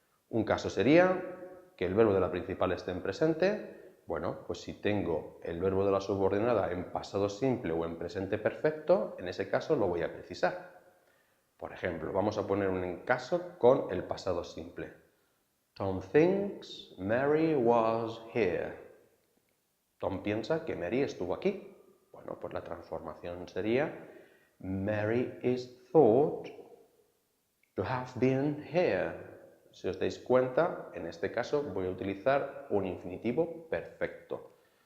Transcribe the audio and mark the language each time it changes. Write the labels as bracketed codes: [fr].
[es] Un caso sería que el verbo de la principal esté en presente. Bueno, pues si tengo el verbo de la subordinada en pasado simple o en presente perfecto, en ese caso lo voy a precisar. Por ejemplo, vamos a poner un caso con el pasado simple. [en] Tom thinks Mary was here. [es] Tom piensa que Mary estuvo aquí. Bueno, pues la transformación sería [en] Mary is thought to have been here. [es] Si os dais cuenta, en este caso voy a utilizar un infinitivo perfecto.